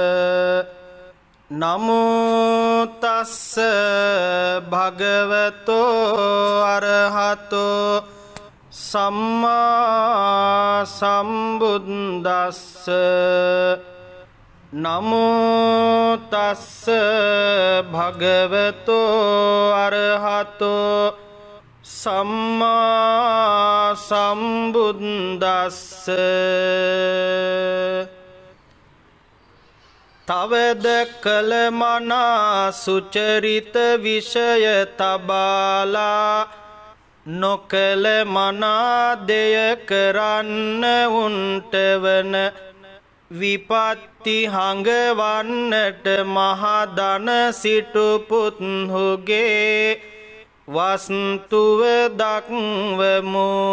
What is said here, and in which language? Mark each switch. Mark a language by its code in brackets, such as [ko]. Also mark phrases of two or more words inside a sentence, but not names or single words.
[pi] නමෝ තස්ස භගවතෝ අරහතෝ සම්මා සම්බුද්දස්ස. නමෝ තස්ස භගවතෝ අරහතෝ සම්මා සම්බුද්දස්ස. [si] තවද කළ මනා සුචරිත විෂය තබාලා නොකළ මනා දෙය කරන්න උන්ට වන විපත්ති හඟවන්නට මහදන සිටු පුත්හුගේ වස්තුව දක්වමු.